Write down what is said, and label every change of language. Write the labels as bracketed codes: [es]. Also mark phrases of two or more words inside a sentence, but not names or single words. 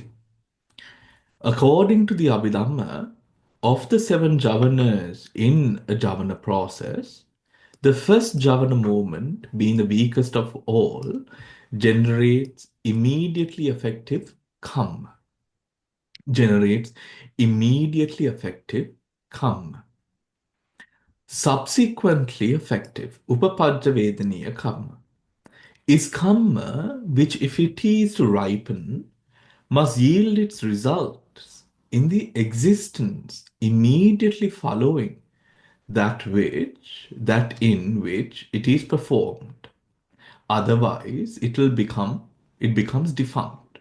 [en] According to the Abhidhamma, of the seven javanas in a javana process, the first javana movement, being the weakest of all, generates immediately effective kam. Generates immediately effective kam. Subsequently effective [pi] upapajja vedaniya kamma [en] is kamma which, if it is to ripen, must yield its results in the existence immediately following that in which it is performed. Otherwise, it becomes defunct.